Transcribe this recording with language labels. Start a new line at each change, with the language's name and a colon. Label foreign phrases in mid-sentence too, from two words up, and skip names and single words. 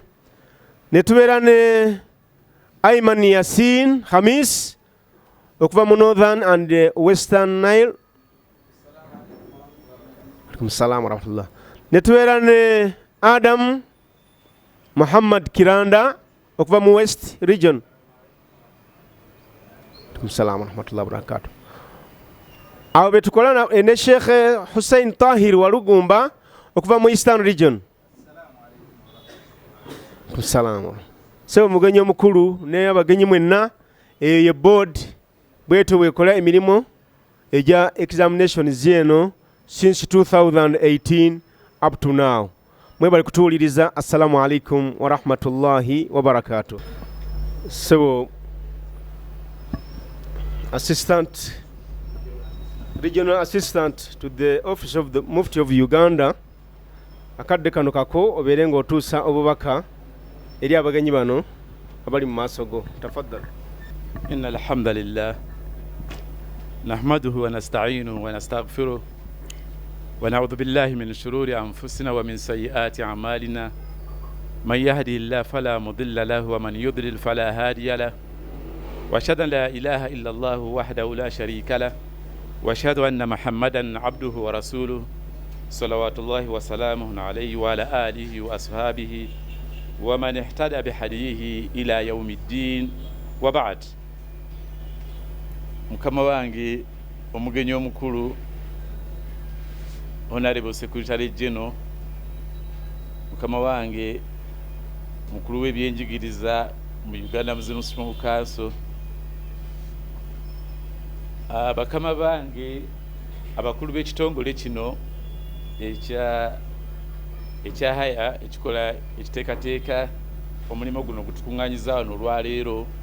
Ganda: Ne tubeera ne Ayman Yasin Hamis okuva mu Northern and Western Nile.
Arabic: عليكم السلام ورحمة الله.
Ganda: Ne tubeera ne Adam Muhammad Kiranda okuva mu West Region.
Arabic: عليكم السلام ورحمة الله وبركاته.
Ganda: Awo betukola ne Sheikh Hussein Tahir Walugumba okuva mu Eastern Region. Salamu. Sebo mugenyi omukulu ne abagenyi mwenna ye board bweto bwekola emirimu eja examinations yeno
English: since 2018 up to now.
Ganda: Mwebali kutuuliriza.
Arabic: السلام عليكم ورحمة الله وبركاته.
Ganda: So
English: regional assistant to the office of the Mufti of Uganda,
Ganda: akadde kano kako obeere ng'otuusa obubaka eri abagenyi bano abali mu maaso go. Tafaddal.
Arabic: إن الحمد لله نحمده ونستعينه ونستغفره ونعوذ بالله من شرور أنفسنا ومن سيئات أعمالنا من يهده الله فلا مضل له ومن يضلل فلا هادي له وأشهد أن لا إله إلا الله وحده لا شريك له وأشهد أن محمدا عبده ورسوله صلوات الله وسلامه عليه وعلى آله وأصحابه ومن اهتدى بهديه إلى يوم الدين وبعد.
Ganda: Mukama wange omugenyi omukulu
English: Honorable Secretary General,
Ganda: mukama wange mukulu w'ebyenjigiriza mu Uganda Muslim Council, bakama bange abakulu b'ekitongole kino ekya haya ekikola ekiteekateeka omulimu guno gutukuŋŋaanyiza wano olwaleero,